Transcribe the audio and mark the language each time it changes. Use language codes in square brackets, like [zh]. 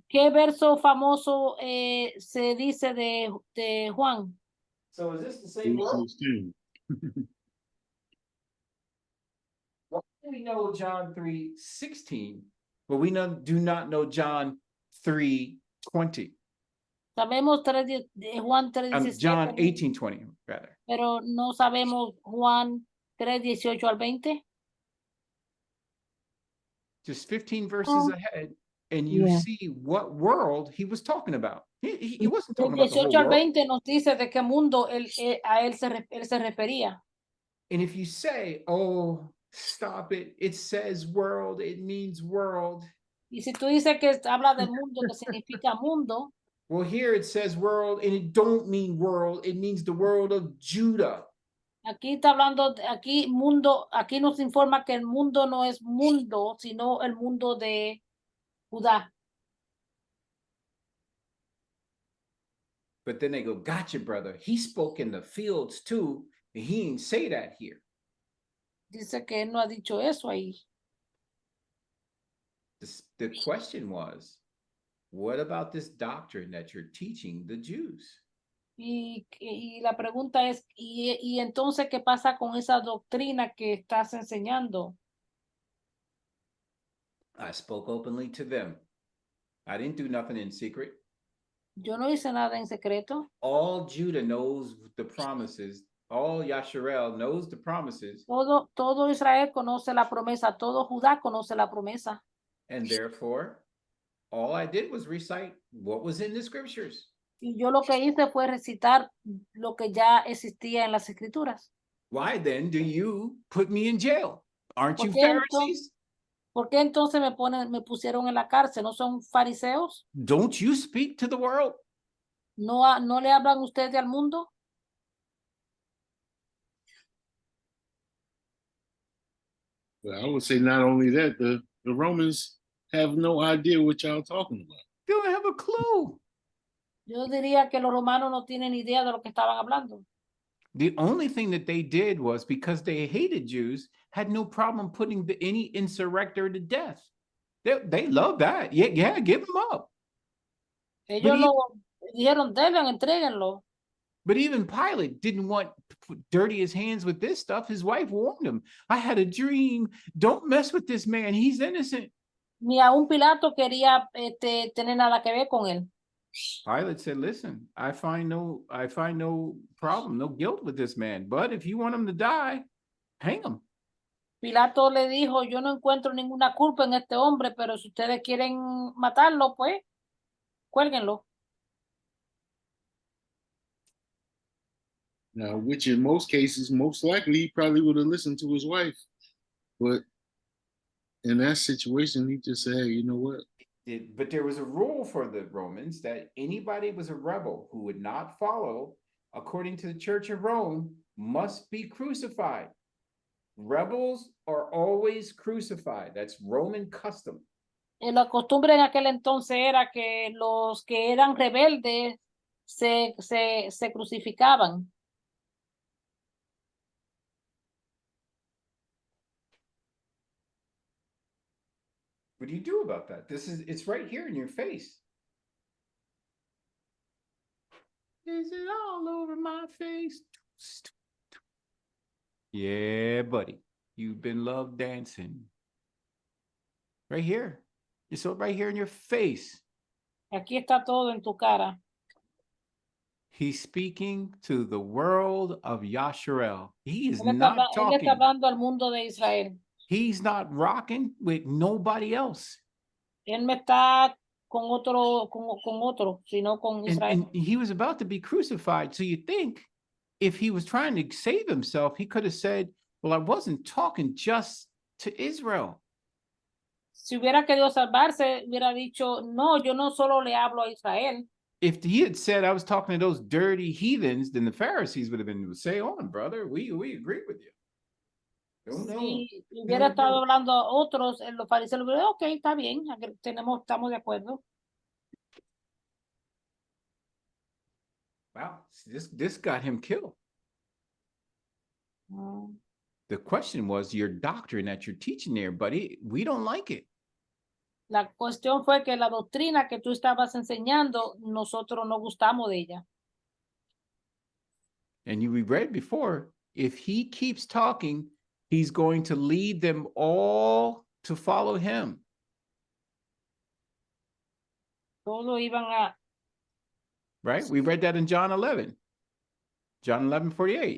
[es] ¿qué verso famoso se dice de Juan? [en] So is this the same world? 16. Well, we know John 3:16, but we do not know John 3:20. [es] Sabemos Juan 3:17. [en] John 18:20, rather. [es] Pero no sabemos Juan 3:18 al 20. [en] Just 15 verses ahead, and you see what world he was talking about. He wasn't talking about the whole [es] 18 al [en] world. [es] 20 nos dice de qué mundo él se refería. [en] And if you say, oh, stop it, it says world, it means world. [es] Y si tú dices que habla del mundo, que significa mundo. [en] Well, here it says world, and it don't mean world, it means the world of Judah. [es] Aquí está hablando, aquí mundo, aquí nos informa que el mundo no es mundo, sino el mundo de Judá. [en] But then they go, gotcha, brother. He spoke in the fields too, and he didn't say that here. [es] Dice que él no ha dicho eso ahí. [en] The question was, what about this doctrine that you're teaching the Jews? [es] Y la pregunta es, ¿y entonces qué pasa con esa doctrina que estás enseñando? [en] I spoke openly to them. I didn't do nothing in secret. [es] Yo no hice nada en secreto. [en] All Judah knows the promises. All Yasharel knows the promises. [es] Todo Israel conoce la promesa. Todo Judá conoce la promesa. [en] And therefore, all I did was recite what was in the scriptures. [es] Y yo lo que hice fue recitar lo que ya existía en las Escrituras. [en] Why then do you put me in jail? Aren't you Pharisees? [es] ¿Por qué entonces me pusieron en la cárcel? ¿No son fariseos? [en] Don't you speak to the world? [es] ¿No le hablan ustedes al mundo? [en] Well, I would say not only that, the Romans have no idea what y'all talking about. They don't have a clue. [es] Yo diría que los romanos no tienen idea de lo que estaban hablando. [en] The only thing that they did was, because they hated Jews, had no problem putting any insurrector to death. They love that. Yeah, give him up. [es] Ellos lo dijeron, denle, entréguenlo. [en] But even Pilate didn't want to dirty his hands with this stuff. His wife warned him. I had a dream. Don't mess with this man. He's innocent. [es] Ni aún Pilato quería tener nada que ver con él. [en] Pilate said, listen, I find no problem, no guilt with this man. But if you want him to die, hang him. [es] Pilato le dijo, yo no encuentro ninguna culpa en este hombre, pero si ustedes quieren matarlo, pues, cuélguenlo. [en] Now, which in most cases, most likely, he probably would have listened to his wife. But in that situation, he just said, hey, you know what? But there was a rule for the Romans that anybody was a rebel who would not follow, according to the Church of Rome, must be crucified. Rebels are always crucified. That's Roman custom. [es] La costumbre en aquel entonces era que los que eran rebeldes se crucificaban. [en] What do you do about that? It's right here in your face. Is it all over my face? Yeah, buddy. You've been love dancing. Right here. It's right here in your face. [es] Aquí está todo en tu cara. [en] He's speaking to the world of Yasharel. He is [es] Él [en] not [es] está [en] talking. [es] hablando al mundo de Israel. [en] He's not rocking with nobody else. [es] Él no está con otro, sino con Israel. [en] And he was about to be crucified. So you think if he was trying to save himself, he could have said, well, I wasn't talking just to Israel. [es] Si hubiera querido salvarse, hubiera dicho, no, yo no solo le hablo a Israel. [en] If he had said I was talking to those dirty heathens, then the Pharisees would have been, say on, brother, we agree with you. [es] Si hubiera estado hablando a otros, los fariseos hubieran dicho, ok, está bien, estamos de acuerdo. [en] Wow, this got him killed. The question was your doctrine that you're teaching there, buddy. We don't like it. La cuestión fue que la doctrina que tú estabas enseñando, nosotros no gustamos de ella. And we read before, if he keeps talking, he's going to lead them all to follow him. [es] Todos iban a... [en] Right? We read that in John 11. John 11:48.